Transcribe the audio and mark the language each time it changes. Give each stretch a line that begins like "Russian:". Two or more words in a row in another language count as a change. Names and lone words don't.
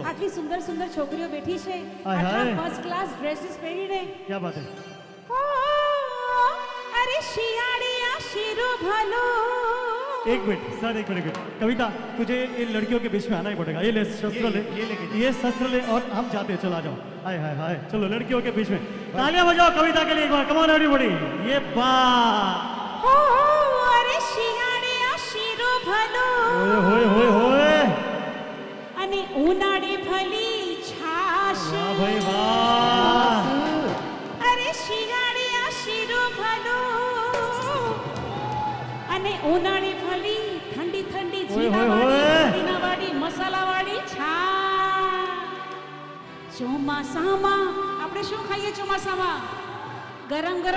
Gujarati: આટલી સુંદર સુંદર છોકરીઓ બેઠી છે હાય આટલા હાય.
English: first class dresses
Gujarati: પહેરીને
Hindi: क्या बात है
Gujarati: ઓ, અરે શિયાળિયા શિરો ભલો
Hindi: एक मिनट सर एक मिनट कविता तुझे इन लड़कियों के बीच में आना ही पड़ेगा ये ले शस्त्र ले ये शस्त्र ले और हम जाते हैं चला जाओ हाय हाय हाय चलो लड़कियों के बीच में तालियां बजाओ कविता के लिए एक बार
English: come on everybody
Hindi: ये बा
Gujarati: ઓ, અરે શિયાળિયા શિરો ભલો ओए होए होए होए અને ઉનાળે ભલી છાશ
Hindi: वाह भाई वाह
Gujarati: અરે શિયાળિયા શિરો ભલો અને ઉનાળે ભલી ઠંડી ઠંડી ઓય, ઓય, જીરાવાળી ઓય. પુદીનાવાળી મસાલાવાળી છા ચોમાસામાં આપણે શું ખાઈએ ચોમાસામાં ગરમ ગરમ